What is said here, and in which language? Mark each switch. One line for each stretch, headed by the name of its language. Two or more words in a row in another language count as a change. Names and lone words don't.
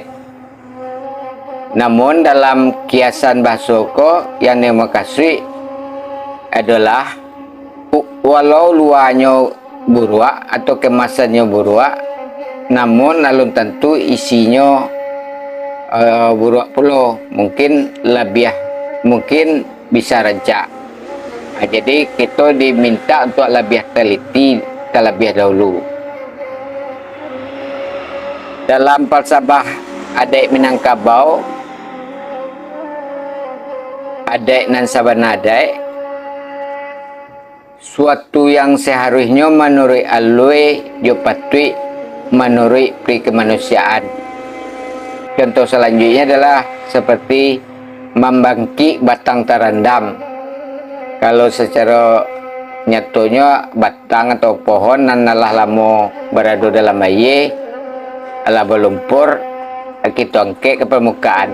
Indonesian: Namun dalam kiasan bahasa ko yang dimaksud adalah walau luarnya buruak atau kemasannya buruak, namun
Minangkabau: alun tentu isinya buruak
Indonesian: pula, mungkin lebih mungkin bisa rancak. Jadi kita diminta untuk lebih teliti terlebih dahulu. Dalam falsafah adik Minangkabau
Minangkabau: adek nan sabana adek
Indonesian: suatu yang seharusnya menurut
Minangkabau: alui jo patui
Indonesian: menurut pri kemanusiaan. Contoh selanjutnya adalah seperti membangkit batang terendam. Kalau secara nyatonya batang atau pohon
Minangkabau: nan nalah lamo
Indonesian: berada dalam air ala berlumpur kita angkat ke permukaan.